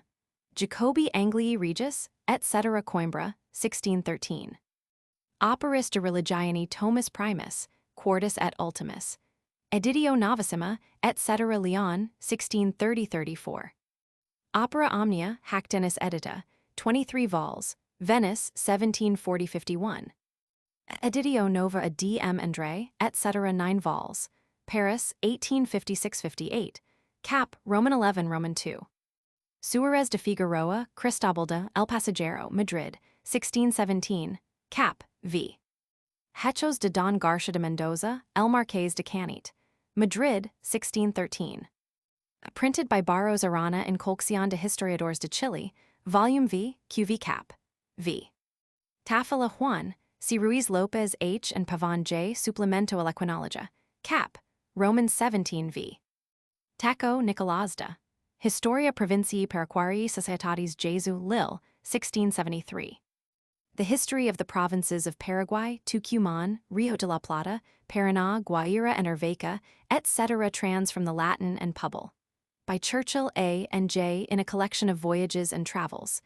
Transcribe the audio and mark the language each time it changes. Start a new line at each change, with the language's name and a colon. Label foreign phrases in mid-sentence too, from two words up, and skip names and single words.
English: Jacobi Anglii Regis, etc. Coimbra, 1613. Operis de Religione Tomus Primus, Quartus et Ultimus. Editio Novissima, etc. Leon, 1630-34. Opera Omnia, hac Denis edita, 23 vols, Venice, 1740-51. Editio Nova a D. M. André, etc. 9 vols, Paris, 1856-58. Cap. Roman 11 Roman 2. Suarez de Figueroa, Cristobal de El Pasajero, Madrid, 1617. Cap. V. Hechos de Don Garcia de Mendoza, El Marqués de Canete, Madrid, 1613. Printed by Barros Arana in Colección de Historiadores de Chile, Volume V, QV Cap. V. Tafila Juan, C. Ruiz Lopez H. and Pavon J. Suplemento a la Quinologia, Cap. Roman 17 v. Taco Nicolás de Historia Provincii Paraguarii Societatis Jesu, Lille, 1673. The History of the Provinces of Paraguay, Tucumán, Rio de la Plata, Paraná, Guaira, and Urveca, etc. trans from the Latin and Pubble. By Churchill A. and J. in a collection of voyages and travels.